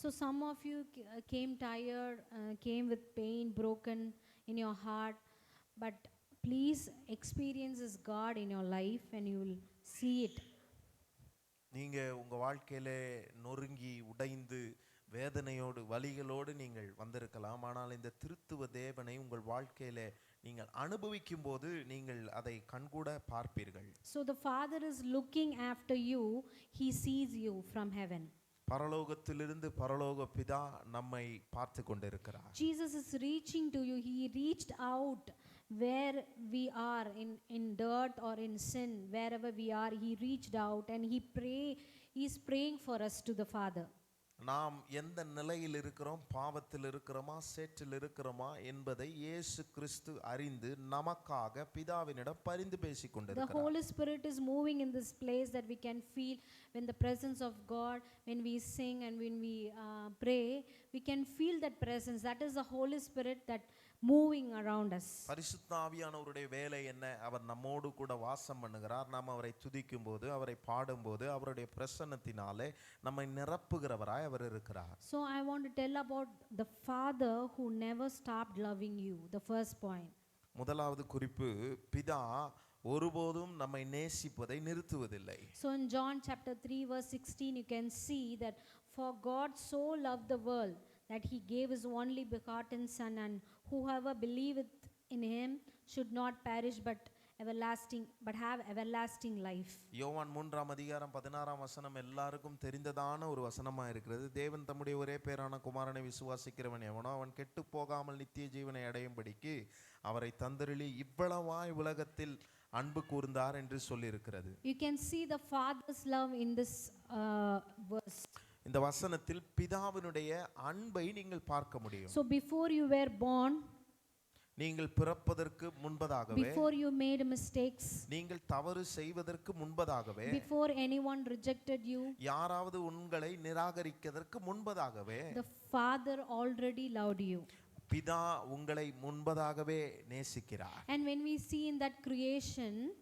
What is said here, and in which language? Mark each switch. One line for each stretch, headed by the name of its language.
English: So some of you came tired, came with pain, broken in your heart, but please experience this God in your life and you will see it.
Tamil: நீங்க உங்க வாழ்க்கையிலே நொறுங்கி உடைந்து வேதனையோடு வலிகளோடு நீங்கள் வந்திருக்கலாம். ஆனால் இந்த திருத்துவ தேவனை உங்கள் வாழ்க்கையிலே நீங்கள் அனுபவிக்கும் போது நீங்கள் அதை கண்கூட பார்ப்பீர்கள்.
English: So the Father is looking after you, he sees you from heaven.
Tamil: பரலோகத்திலிருந்து பரலோக பிதா நம்மை பார்த்து கொண்டிருக்கிறார்.
English: Jesus is reaching to you. He reached out where we are in dirt or in sin, wherever we are, he reached out and he is praying for us to the Father.
Tamil: நாம் எந்த நிலையில் இருக்கிறோம், பாவத்தில் இருக்கிறோமா சேற்றில் இருக்கிறோமா என்பதை இயேசு கிறிஸ்து அறிந்து நமக்காக பிதாவினிடம் பரிந்து பேசிக் கொண்டிருக்கிறார்.
English: The Holy Spirit is moving in this place that we can feel when the presence of God, when we sing and when we pray, we can feel that presence. That is the Holy Spirit that moving around us.
Tamil: பரிசுத்த ஆவியானவருடைய வேலை என்ன? அவர் நம்மோடு கூட வாசம் பண்ணுகிறார். நாம் அவரை துதிக்கும்போது, அவரை பாடும்போது அவருடைய பிரசன்னத்தினாலே நம்மை நிரப்புகிறவராய் அவர் இருக்கிறார்.
English: So I want to tell about the Father who never stopped loving you. The first point.
Tamil: முதலாவது குறிப்பு, பிதா ஒருபோதும் நம்மை நேசிப்பதை நிறுத்துவதில்லை.
English: So in John chapter 3 verse 16 you can see that for God so loved the world that he gave his only begotten son, and whoever believeth in him should not perish but have everlasting life.
Tamil: யோவான் 3ஆம் அதிகாரம் 16ஆம் வசனம் எல்லாருக்கும் தெரிந்ததான ஒரு வசனமா இருக்கிறது. தேவன் தம்முடைய ஒரே பேரான குமாரனை விசுவாசிக்கிறவன் எவனோ அவன் கெட்டு போகாமல் நித்திய ஜீவனை அடையும்படிக்கு அவரை தந்தருளி இவ்வளவாய் உலகத்தில் அன்பு கூர்ந்தார் என்று சொல்லி இருக்கிறது.
English: You can see the Father's love in this verse.
Tamil: இந்த வசனத்தில் பிதாவினுடைய அன்பை நீங்கள் பார்க்க முடியும்.
English: So before you were born,
Tamil: நீங்கள் பிறப்பதற்கு முன்பதாகவே,
English: before you made mistakes,
Tamil: நீங்கள் தவறு செய்வதற்கு முன்பதாகவே,
English: before anyone rejected you,
Tamil: யாராவது உங்களை நிராகரிக்கிறதற்கு முன்பதாகவே,
English: the Father already loved you.
Tamil: பிதா உங்களை முன்பதாகவே நேசிக்கிறார்.
English: And when we see in that creation,